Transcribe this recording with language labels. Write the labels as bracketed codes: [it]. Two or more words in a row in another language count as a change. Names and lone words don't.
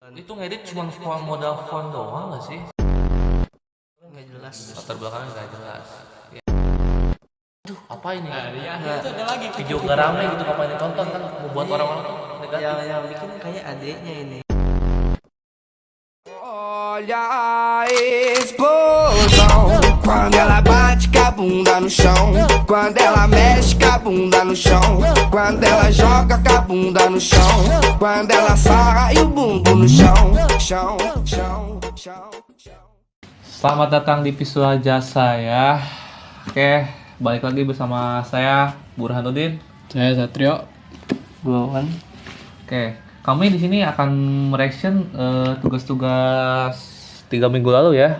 [id] Itu ngedit cuma modal font doang gak sih? Nggak jelas. Latar belakangnya nggak jelas. Ya. Aduh, apa ini? Ya, itu ada lagi Video nggak rame gitu, ngapain ditonton kan? Membuat orang-orang tuh negatif. yang bikin kayak adiknya ini. [pt] Olha a explosão quando ela bate com a bunda no chão, quando ela mexe com a bunda no chão, quando ela joga com a bunda no chão, quando ela sarra e o bumbum no chão, chão, chão, chão, chão. [id] Selamat datang di Visual Jasa ya. Oke, balik lagi bersama saya Burhanuddin. Saya Satrio. Guawan. Oke, kami di sini akan mereaction tugas-tugas 3 minggu lalu ya.